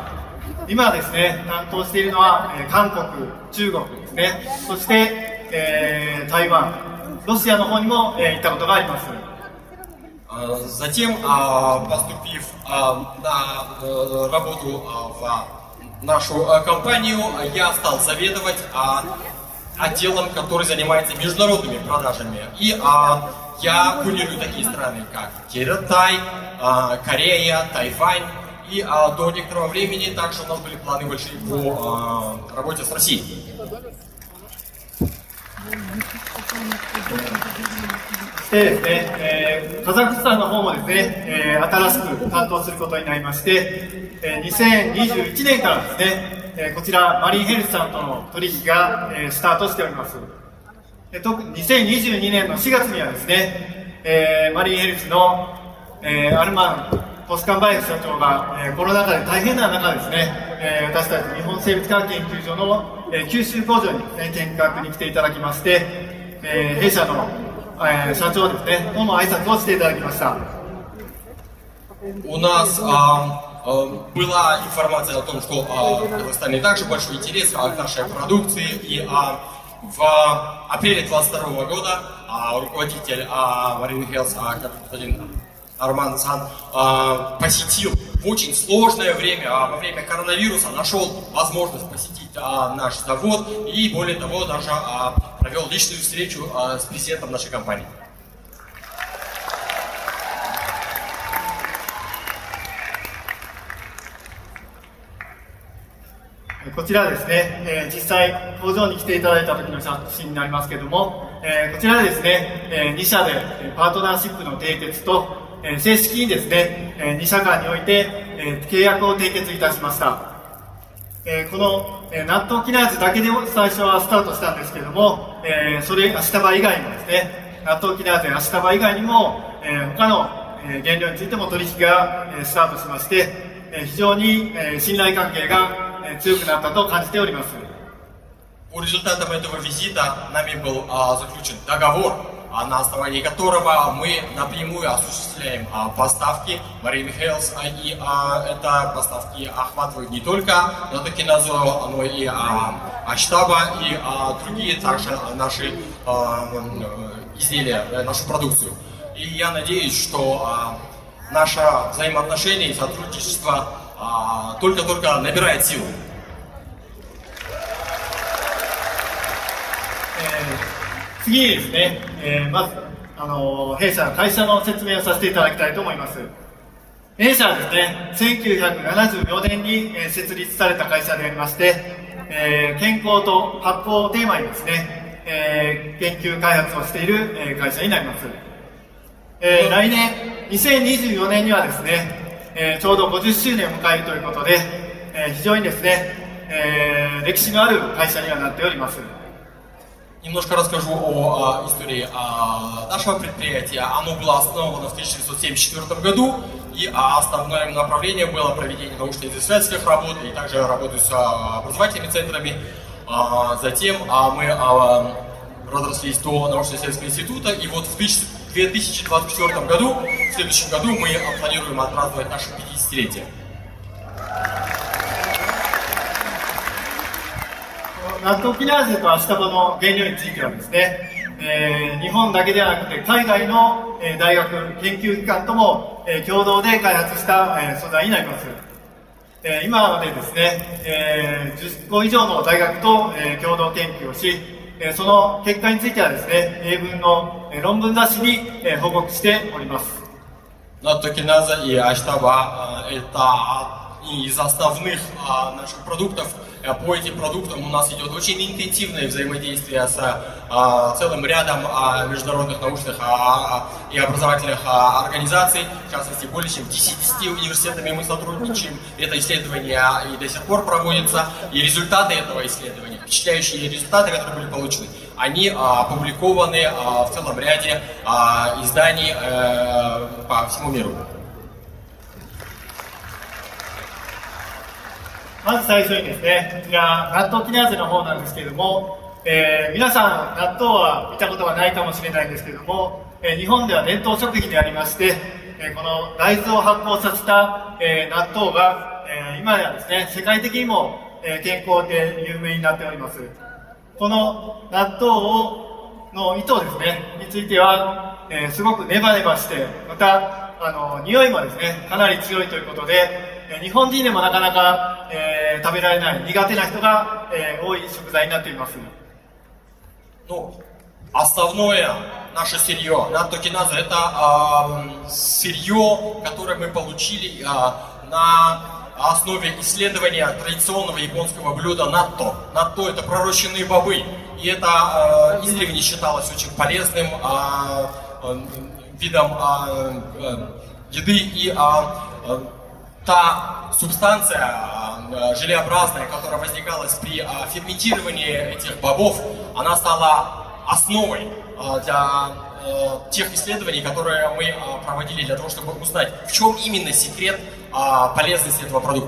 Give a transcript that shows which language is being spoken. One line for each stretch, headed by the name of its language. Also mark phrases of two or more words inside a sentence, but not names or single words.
Japanese: 今はですね、担当しているのは、韓国、中国ですね、そして、台湾、ロシアの方にも、行ったことがあります。
Russian: Затем, поступив на работу в нашу компанию, я стал заведовать отделом, который занимается международными продажами. И я курирую такие страны, как Китай, Корея, Тайвань. И до некоторого времени также у нас были планы большие по работе с Россией.
Japanese: でですね、カザフスタンの方もですね、新しく担当することになりまして、2021年からですね、こちらマリンヘルスさんとの取引が、スタートしております。2022年の4月にはですね、マリンヘルスの、アルマン・ポスカンバエフ社長が、コロナ禍で大変な中ですね、私たち日本生物科学研究所の、九州工場にですね、見学に来ていただきまして、弊社の社長ですね、との挨拶をしていただきました。
Russian: У нас была информация о том, что в Казахстане также большой интерес к нашей продукции, и в апреле 2022 года руководитель Marine Health, господин Арман Сан, посетил в очень сложное время, во время коронавируса, нашел возможность посетить наш завод и, более того, даже провел личную встречу с президентом нашей компании.
Japanese: こちらですね、実際工場に来ていただいた時の写真になりますけれども、こちらでですね、2社でパートナーシップの締結と、正式にですね、2社間において、契約を締結いたしました。この納豆キナーゼだけでも最初はスタートしたんですけれども、それアシタバ以外にもですね、納豆キナーゼアシタバ以外にも、他の原料についても取引がスタートしまして、非常に信頼関係が強くなったと感じております。
Russian: По результатам этого визита нами был заключен договор, на основании которого мы напрямую осуществляем поставки Marine Health, и это поставки охватывают не только наттокиназу, но и Аштаба и другие также наши изделия, нашу продукцию. И я надеюсь, что наше взаимоотношение и сотрудничество только-только набирает силу.
Japanese: 次にですね、まず弊社の会社の説明をさせていただきたいと思います。弊社はですね、1974年に設立された会社でありまして、健康と発酵をテーマにですね、 研究開発をしている、会社になります。来年2024年にはですね、ちょうど50周年を迎えるということで、非常にですね、歴史のある会社にはなっております。
Russian: Немножко расскажу о истории нашего предприятия. Оно было основано в 1974 году, и основное направление было проведение научно-исследовательских работ, и также работы с образовательными центрами. Затем мы разрослись до научно-исследовательского института, и вот в 2024 году, в следующем году, мы планируем отпраздновать наше 50-летие.
Japanese: ナットキナーゼとアシタバの原料についてはですね、日本だけではなくて海外の、大学研究機関とも、共同で開発した、素材になります。今までですね、10個以上の大学と、共同研究をし、その結果についてはですね、英文の、論文雑誌に、報告しております。
Russian: Наттокиназа и Аштаба это из основных наших продуктов. По этим продуктам у нас идет очень интенсивное взаимодействие с целым рядом международных научных и образовательных организаций. В частности, более чем 10 университетами мы сотрудничаем. Это исследование и до сих пор проводится. И результаты этого исследования, впечатляющие результаты, которые были получены, они опубликованы в целом ряде изданий по всему миру.
Japanese: まず最初にですね、こちら納豆キナーゼの方なんですけれども、皆さん納豆は見たことがないかもしれないんですけれども、日本では伝統食品でありまして、この大豆を発酵させた、納豆が、今ではですね、世界的にも、健康で有名になっております。この納豆の糸ですね、については、すごくネバネバして、また匂いもですね、かなり強いということで、日本人でもなかなか、食べられない苦手な人が、多い食材になっています。
Russian: Ну, основное наше сырье, наттокиназа, это сырье, которое мы получили на основе исследования традиционного японского блюда натто. Натто это пророщенные бобы, и это издревле считалось очень полезным видом еды, и та субстанция желеобразная, которая возникала при ферментировании этих бобов, она стала основой для тех исследований, которые мы проводили для того, чтобы узнать, в чем именно секрет полезности этого продукта.